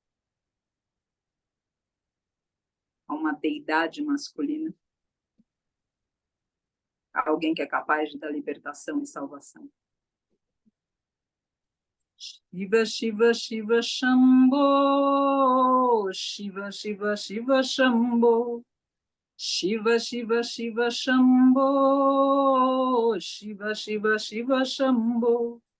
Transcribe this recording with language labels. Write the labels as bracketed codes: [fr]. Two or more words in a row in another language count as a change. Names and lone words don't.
[pt] a uma deidade masculina, a alguém que é capaz de dar libertação e salvação. [sa] Shiva, Shiva, Shiva, Shambho. Shiva, Shiva, Shiva, Shambho. Shiva, Shiva, Shiva, Shambho. Shiva, Shiva, Shiva, Shambho.